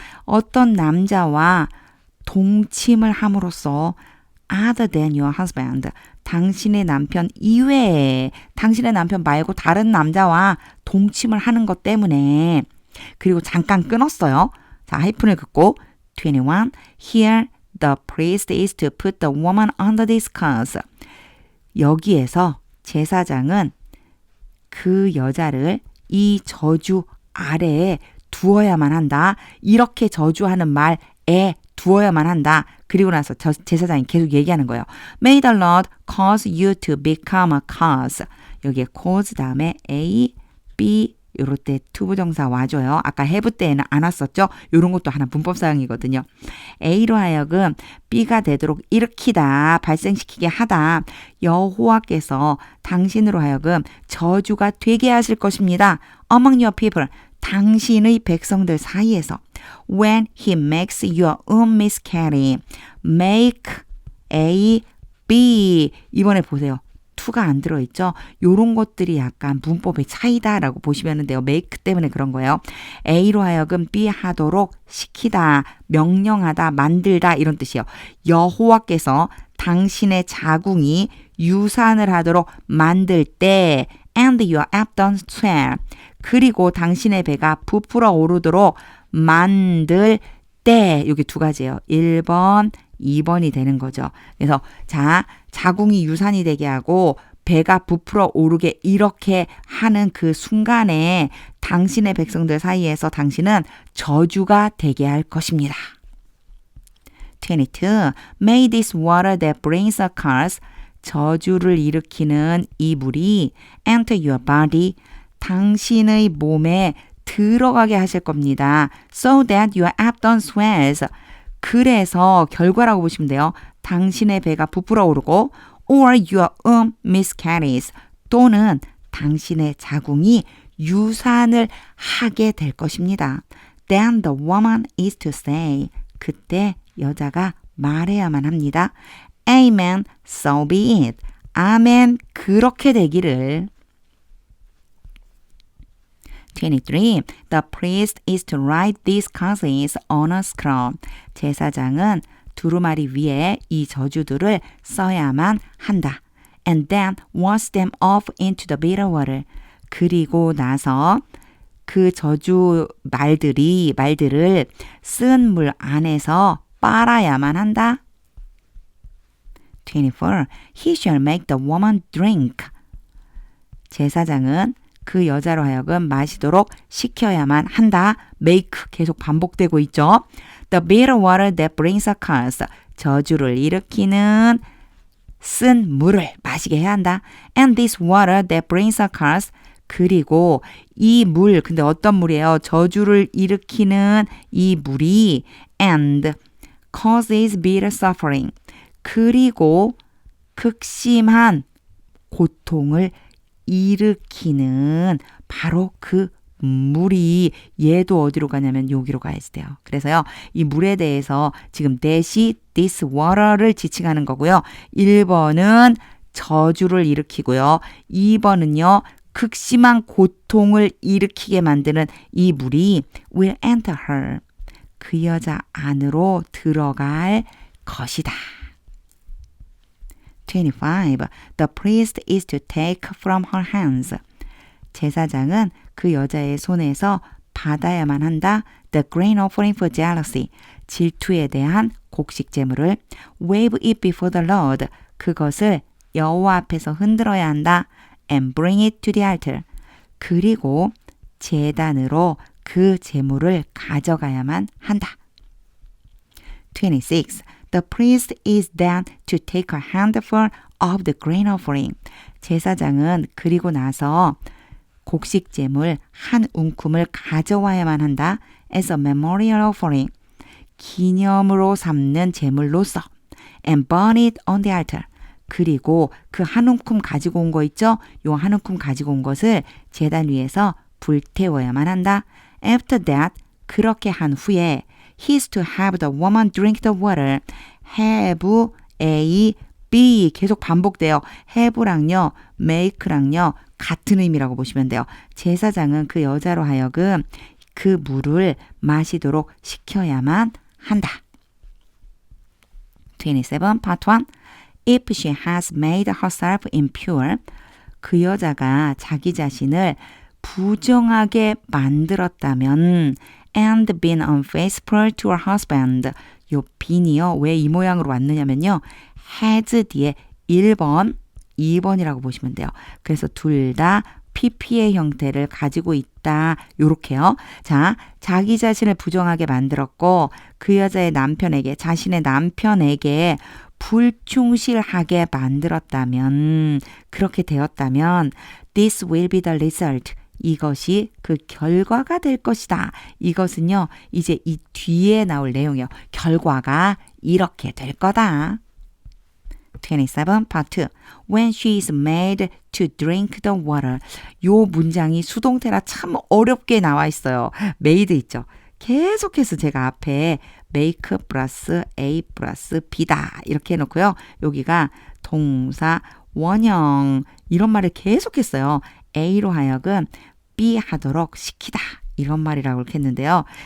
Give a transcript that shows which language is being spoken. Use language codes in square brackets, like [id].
[ko] 어떤 남자와 동침을 함으로써 [en] other than your husband. [ko] 당신의 남편 이외에 당신의 남편 말고 다른 남자와 동침을 하는 것 때문에 그리고 잠깐 끊었어요. 자, 하이픈을 긋고 21. [en] Here the priest is to put the woman under this curse. [ko] 여기에서 제사장은 그 여자를 이 저주 아래에 두어야만 한다. 이렇게 저주하는 말에 두어야만 한다. 그리고 나서 제사장이 계속 얘기하는 거예요. [en] May the Lord cause you to become a curse. [ko] 여기에 cause 다음에 A, B 요럴 때 투부정사 와줘요. 아까 have 때에는 안 왔었죠? 요런 것도 하나 문법사항이거든요. A로 하여금 B가 되도록 일으키다, 발생시키게 하다. 여호와께서 당신으로 하여금 저주가 되게 하실 것입니다. [en] Among your people, [ko] 당신의 백성들 사이에서 [en] when he makes your womb miscarry, make A, B. [ko] 이번에 보세요. to가 안 들어있죠. 요런 것들이 약간 문법의 차이다라고 보시면 돼요. make 때문에 그런 거예요. A로 하여금 B 하도록 시키다, 명령하다, 만들다 이런 뜻이에요. 여호와께서 당신의 자궁이 유산을 하도록 만들 때 [en] and your abdomen swell. [ko] 그리고 당신의 배가 부풀어 오르도록 만들 때 여기 두 가지예요. 1번, 2번이 되는 거죠. 그래서 자, 자궁이 유산이 되게 하고 배가 부풀어 오르게 이렇게 하는 그 순간에 당신의 백성들 사이에서 당신은 저주가 되게 할 것입니다. 22. [en] May this water that brings a curse, [ko] 저주를 일으키는 이 물이 [en] enter your body, [ko] 당신의 몸에 들어가게 하실 겁니다. [en] So that your abdomen swells. [ko] 그래서 결과라고 보시면 돼요. 당신의 배가 부풀어 오르고 [en] or your womb miscarries. [ko] 또는 당신의 자궁이 유산을 하게 될 것입니다. [en] Then the woman is to say. [ko] 그때 여자가 말해야만 합니다. [en] Amen, so be it. [ko] 아멘, 그렇게 되기를. 23. [en] The priest is to write these curses on a scroll. [ko] 제사장은 두루마리 위에 이 저주들을 써야만 한다. [en] And then wash them off into the bitter water. [ko] 그리고 나서 그 저주 말들을 쓴 물 안에서 빨아야만 한다. 24. [en] He shall make the woman drink. [ko] 제사장은 그 여자로 하여금 마시도록 시켜야만 한다. make 계속 반복되고 있죠. [en] The bitter water that brings a curse. [ko] 저주를 일으키는 쓴 물을 마시게 해야 한다. [en] And this water that brings a curse. [ko] 그리고 이 물, 근데 어떤 물이에요? 저주를 일으키는 이 물이 [en] and causes bitter suffering. [ko] 그리고 극심한 고통을 일으키는 바로 그 물이 얘도 어디로 가냐면 여기로 가야지 돼요. 그래서요. 이 물에 대해서 지금 that이 this water를 지칭하는 거고요. 1번은 저주를 일으키고요. 2번은요. 극심한 고통을 일으키게 만드는 이 물이 [en] will enter her. [ko] 그 여자 안으로 들어갈 것이다. [en] 25. The priest is to take from her hands. [ko] 제사장은 그 여자의 손에서 받아야만 한다. [en] The grain offering for jealousy. [ko] 질투에 대한 곡식 제물을 [en] wave it before the Lord. [ko] 그것을 여호와 앞에서 흔들어야 한다. [en] And bring it to the altar. [ko] 그리고 제단으로 그 제물을 가져가야만 한다. 26. [en] The priest is then to take a handful of the grain offering. [ko] 제사장은 그리고 나서 곡식 제물 한 움큼을 가져와야만 한다. [en] As a memorial offering. [ko] 기념으로 삼는 제물로서. [en] And burn it on the altar. [ko] 그리고 그 한 움큼 가지고 온 거 있죠? 요 한 움큼 가지고 온 것을 제단 위에서 불태워야만 한다. [en] After that, [ko] 그렇게 한 후에 [en] He's to have the woman drink the water. [ko] have, A, B 계속 반복돼요. have랑요, make랑요 같은 의미라고 보시면 돼요. 제사장은 그 여자로 하여금 그 물을 마시도록 시켜야만 한다. [en] 27, part 1. If she has made herself impure, [ko] 그 여자가 자기 자신을 부정하게 만들었다면 [en] and been unfaithful to her husband. [ko] 요 bean이요. 왜 이 모양으로 왔느냐면요. has 뒤에 1번, 2번이라고 보시면 돼요. 그래서 둘 다 PP의 형태를 가지고 있다. 요렇게요. 자, 자기 자신을 부정하게 만들었고 그 여자의 남편에게, 자신의 남편에게 불충실하게 만들었다면, 그렇게 되었다면 [en] this will be the result. [ko] 이것이 그 결과가 될 것이다. 이것은요, 이제 이 뒤에 나올 내용이요. 결과가 이렇게 될 거다. 27, [en] part 2. When she is made to drink the water. [ko] 요 문장이 수동태라 참 어렵게 나와 있어요. made 있죠. 계속해서 제가 앞에 make 플러스 A 플러스 B다. 이렇게 해놓고요. 여기가 동사, 원형 이런 말을 계속했어요. A로 하여금 B 하도록 시키다. 이런 말이라고 이렇게 했는데요.